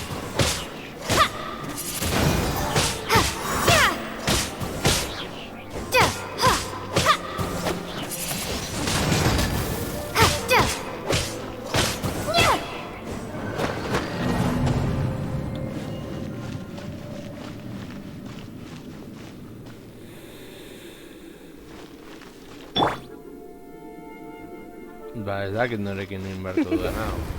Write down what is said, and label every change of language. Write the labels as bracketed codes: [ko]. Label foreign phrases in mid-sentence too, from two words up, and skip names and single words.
[eu] Ha. Ha. Yeah. Duh. Ha. Ha. Ha. Duh. Yeah. Ba ez dakit norekin inbertu duen hau.